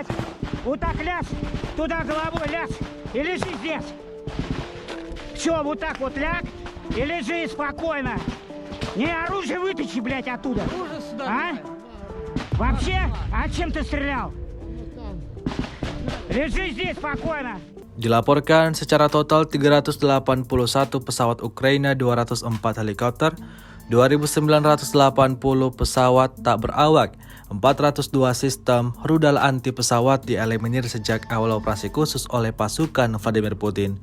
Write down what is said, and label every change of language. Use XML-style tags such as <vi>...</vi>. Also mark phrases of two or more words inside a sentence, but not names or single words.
<ru>Вот так ляжь, туда головой ляжь. И лежи здесь. Все, вот так вот ляг и лежи спокойно. Не, оружие вытащи, блядь, оттуда. А? Вообще? А чем ты стрелял? Лежи здесь спокойно.</ru> <id>Dilaporkan secara total 381 pesawat Ukraina, 204 helikopter, 2.980 pesawat tak berawak, 402 sistem rudal anti pesawat dieliminir sejak awal operasi khusus oleh pasukan Vladimir Putin.</id>